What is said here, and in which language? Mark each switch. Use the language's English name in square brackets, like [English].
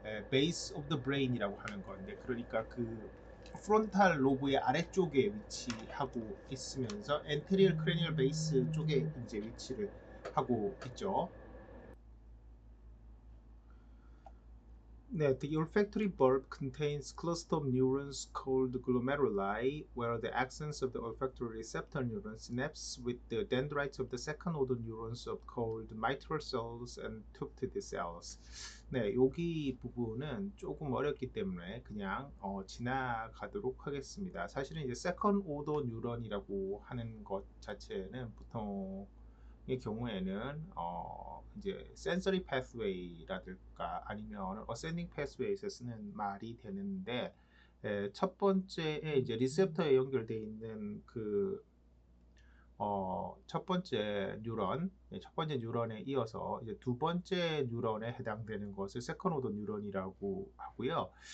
[Korean] base of the brain이라고 하는 건데 그러니까 프론탈 로브의 아래쪽에 위치하고 있으면서 anterior cranial base 쪽에 이제 위치를 하고 있죠. [English] 네, the olfactory bulb contains cluster of neurons called glomeruli, where the axons of the olfactory receptor neuron synapse with the dendrites of the second-order neurons of called mitral cells and tufted cells. [Korean] 네, 여기 부분은 조금 어렵기 때문에 그냥 지나가도록 하겠습니다. 사실은 이제 second-order neuron이라고 하는 것 자체는 보통 이 경우에는 이제 sensory pathway라든가 아니면 ascending pathway에서 쓰는 말이 되는데 첫 번째에 이제 리셉터에 연결되어 있는 그 첫 번째 뉴런, 첫 번째 뉴런에 이어서 이제 두 번째 뉴런에 해당되는 것을 세컨 오더 뉴런이라고 하고요.